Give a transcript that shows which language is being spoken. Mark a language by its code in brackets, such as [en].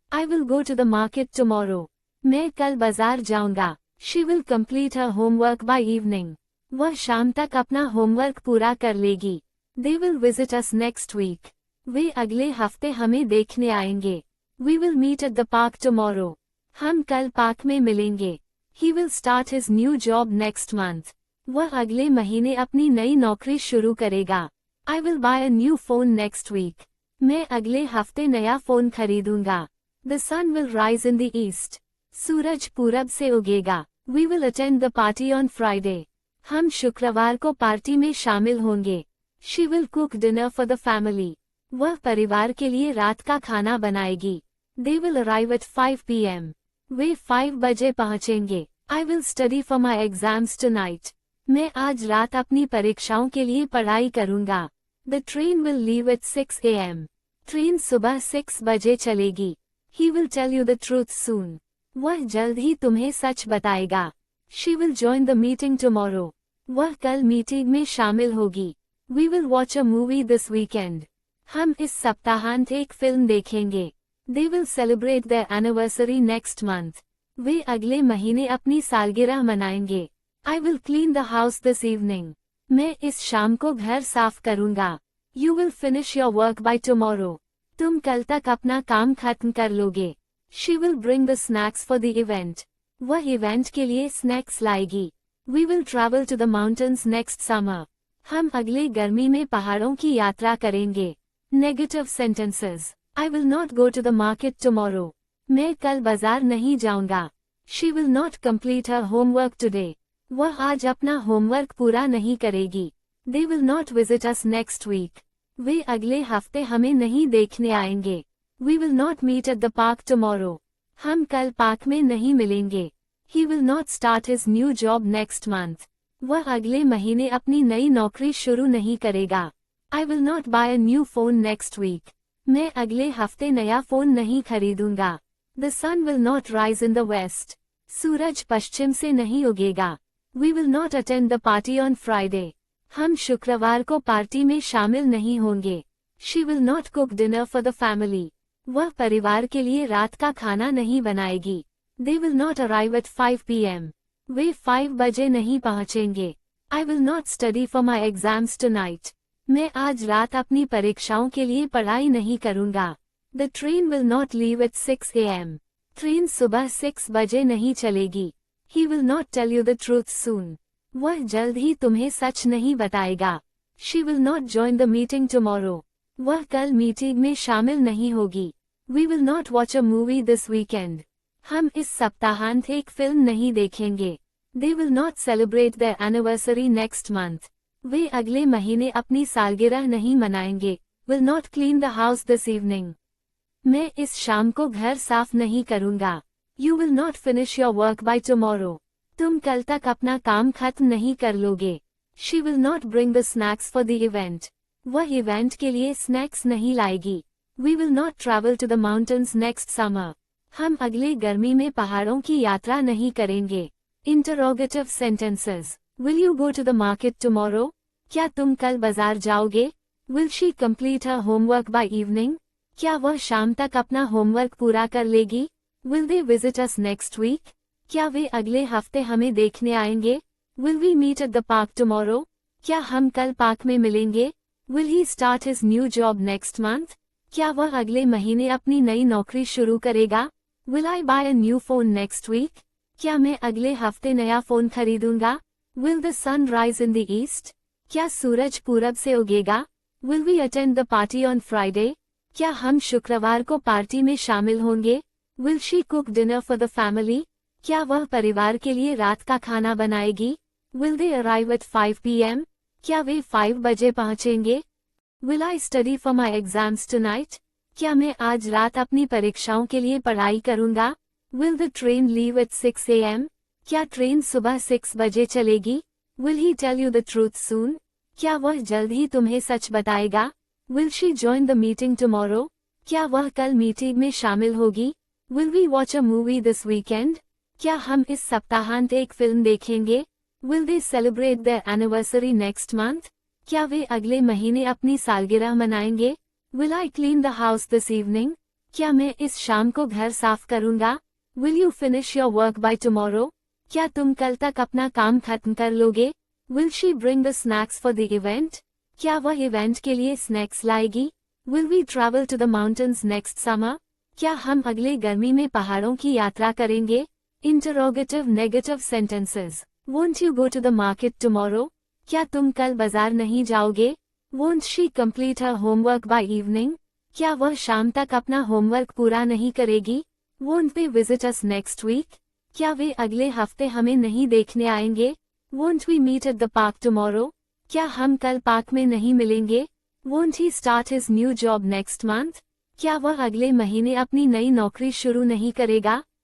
[en] I will go to the market tomorrow. [hi] मैं कल बाजार जाऊंगा. [en] She will complete her homework by evening. [hi] वह शाम तक अपना होमवर्क पूरा कर लेगी. [en] They will visit us next week. [hi] वे अगले हफ्ते हमें देखने आएंगे. [en] We will meet at the park tomorrow. [hi] हम कल पार्क में मिलेंगे. [en] He will start his new job next month. [hi] वह अगले महीने अपनी नई नौकरी शुरू करेगा. [en] I will buy a new phone next week. [hi] मैं अगले हफ्ते नया phone खरीदूंगा. [en] The sun will rise in the east. [hi] सूरज पूरब से उगेगा. [en] We will attend the party on Friday. [hi] हम शुक्रवार को पार्टी में शामिल होंगे. [en] She will cook dinner for the family. [hi] वह परिवार के लिए रात का खाना बनाएगी. [en] They will arrive at 5 p.m. [hi] वे 5 बजे पहुंचेंगे. [en] I will study for my exams tonight. [hi] मैं आज रात अपनी परीक्षाओं के लिए पढ़ाई करूंगा. [en] The train will leave at 6 a.m. [hi] Train सुबह 6 बजे चलेगी. [en] He will tell you the truth soon. [hi] वह जल्द ही तुम्हें सच बताएगा. [en] She will join the meeting tomorrow. [hi] वह कल मीटिंग में शामिल होगी. [en] We will watch a movie this weekend. [hi] हम इस सप्ताहांत एक फिल्म देखेंगे. [en] They will celebrate their anniversary next month. [hi] वे अगले महीने अपनी सालगिरह मनाएंगे. [en] I will clean the house this evening. [hi] मैं इस शाम को घर साफ करूंगा. [en] You will finish your work by tomorrow. [hi] तुम कल तक अपना काम खत्म कर लोगे. [en] She will bring the snacks for the event. [hi] वह इवेंट के लिए स्नैक्स लाएगी. [en] We will travel to the mountains next summer. [hi] हम अगले गर्मी में पहाड़ों की यात्रा करेंगे. [en] Negative sentences. I will not go to the market tomorrow. [hi] मैं कल बाजार नहीं जाऊंगा. [en] She will not complete her homework today. [hi] वह आज अपना होमवर्क पूरा नहीं करेगी. [en] They will not visit us next week. [hi] वे अगले हफ्ते हमें नहीं देखने आएंगे. [en] We will not meet at the park tomorrow. [hi] हम कल पार्क में नहीं मिलेंगे. [en] He will not start his new job next month. [hi] वह अगले महीने अपनी नई नौकरी शुरू नहीं करेगा. [en] I will not buy a new phone next week. [hi] मैं अगले हफ्ते नया फोन नहीं खरीदूंगा. [en] The sun will not rise in the west. [hi] सूरज पश्चिम से नहीं उगेगा. [en] We will not attend the party on Friday. [hi] हम शुक्रवार को पार्टी में शामिल नहीं होंगे. [en] She will not cook dinner for the family. [hi] वह परिवार के लिए रात का खाना नहीं बनाएगी. [en] They will not arrive at 5 p.m. [hi] वे 5 बजे नहीं पहुंचेंगे. [en] I will not study for my exams tonight. [hi] मैं आज रात अपनी परीक्षाओं के लिए पढ़ाई नहीं करूंगा. [en] The train will not leave at 6 a.m. [hi] Train सुबह 6 बजे नहीं चलेगी. [en] He will not tell you the truth soon. [hi] वह जल्द ही तुम्हें सच नहीं बताएगा. [en] She will not join the meeting tomorrow. [hi] वह कल मीटिंग में शामिल नहीं होगी. [en] We will not watch a movie this weekend. [hi] हम इस सप्ताहांत एक फिल्म नहीं देखेंगे. [en] They will not celebrate their anniversary next month. [hi] वे अगले महीने अपनी सालगिरह नहीं मनाएंगे. [en] Will not clean the house this evening. [hi] मैं इस शाम को घर साफ नहीं करूंगा. [en] You will not finish your work by tomorrow. [hi] तुम कल तक अपना काम खत्म नहीं कर लोगे. [en] She will not bring the snacks for the event. [hi] वह इवेंट के लिए स्नैक्स नहीं लाएगी. [en] We will not travel to the mountains next summer. [hi] हम अगले गर्मी में पहाड़ों की यात्रा नहीं करेंगे. [en] Interrogative sentences. Will you go to the market tomorrow? [hi] क्या तुम कल बाजार जाओगे? [en] Will she complete her homework by evening? [hi] क्या वह शाम तक अपना होमवर्क पूरा कर लेगी? [en] Will they visit us next week? [hi] क्या वे अगले हफ्ते हमें देखने आएंगे? [en] Will we meet at the park tomorrow? [hi] क्या हम कल पार्क में मिलेंगे? [en] Will he start his new job next month? [hi] क्या वह अगले महीने अपनी नई नौकरी शुरू करेगा? [en] Will I buy a new phone next week? [hi] क्या मैं अगले हफ्ते नया phone खरीदूंगा? [en] Will the sun rise in the east? [hi] क्या सूरज पूरब से उगेगा? [en] Will we attend the party on Friday? [hi] क्या हम शुक्रवार को पार्टी में शामिल होंगे? [en] Will she cook dinner for the family? [hi] क्या वह परिवार के लिए रात का खाना बनाएगी? [en] Will they arrive at 5 p.m? [hi] क्या वे 5 बजे पहुंचेंगे? [en] Will I study for my exams tonight? [hi] क्या मैं आज रात अपनी परीक्षाओं के लिए पढ़ाई करूंगा? [en] Will the train leave at 6 a.m? [hi] क्या ट्रेन सुबह 6 बजे चलेगी? [en] Will he tell you the truth soon? [hi] क्या वह जल्द ही तुम्हें सच बताएगा? [en] Will she join the meeting tomorrow? [hi] क्या वह कल मीटिंग में शामिल होगी? [en] Will we watch a movie this weekend? [hi] क्या हम इस सप्ताहांत एक फिल्म देखेंगे? [en] Will they celebrate their anniversary next month? [hi] क्या वे अगले महीने अपनी सालगिरह मनाएंगे? [en] Will I clean the house this evening? [hi] क्या मैं इस शाम को घर साफ करूंगा? [en] Will you finish your work by tomorrow? [hi] क्या तुम कल तक अपना काम खत्म कर लोगे? [en] Will she bring the snacks for the event? [hi] क्या वह इवेंट के लिए स्नैक्स लाएगी? [en] Will we travel to the mountains next summer? [hi] क्या हम अगले गर्मी में पहाड़ों की यात्रा करेंगे? [en] Interrogative negative sentences. Won't you go to the market tomorrow? [hi] क्या तुम कल बाजार नहीं जाओगे? [en] Won't she complete her homework by evening? [hi] क्या वह शाम तक अपना होमवर्क पूरा नहीं करेगी? [en] Won't they visit us next week? [hi] क्या वे अगले हफ्ते हमें नहीं देखने आएंगे? [en] Won't we meet at the park tomorrow? [hi] क्या हम कल पार्क में नहीं मिलेंगे? [en] Won't he start his new job next month? [hi] क्या वह अगले महीने अपनी नई नौकरी शुरू नहीं करेगा?